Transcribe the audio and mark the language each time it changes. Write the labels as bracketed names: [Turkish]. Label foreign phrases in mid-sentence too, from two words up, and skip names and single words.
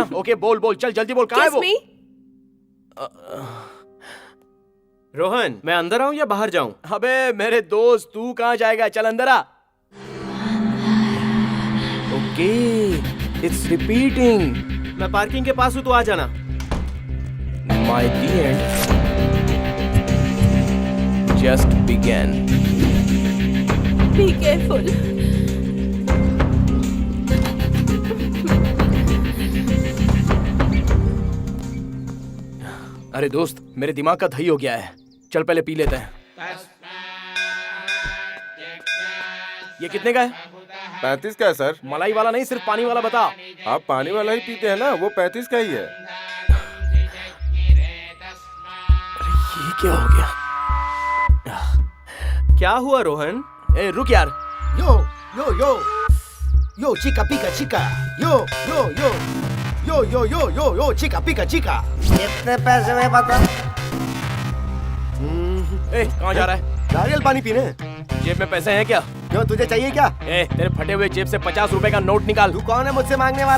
[Hindi] ओके, बोल बोल, चल जल्दी बोल, कहाँ है [English] Kiss [Hindi] वो? [English] me. [Hindi] रोहन, मैं अंदर आऊं या बाहर जाऊं? अबे मेरे दोस्त, तू कहाँ जाएगा? चल अंदर आ। ओके, [English] it's repeating. [Hindi] मैं पार्किंग के पास हूं, तो आ जाना। [English] my the end just began. Be careful. [Hindi] अरे दोस्त, मेरे दिमाग का दही हो गया है। चल पहले पी लेते हैं। ये कितने का है? 35 का है सर। मलाई वाला नहीं, सिर्फ पानी वाला बता। आप पानी वाला ही पीते हैं ना, वो 35 का ही है। ये क्या हो गया? क्या हुआ रोहन? ए रुक यार। यो यो यो यो चिका पिका चिका यो यो यो यो यो यो यो यो चिका पिका चिका। कितने पैसे में बता? ए कहाँ जा रहा है? नारियल पानी पीने? जेब में पैसे हैं क्या? क्यों, तुझे चाहिए क्या? ए, तेरे फटे हुए जेब से 50 रुपए का नोट निकाल। तू कौन है मुझसे मांगने वाला?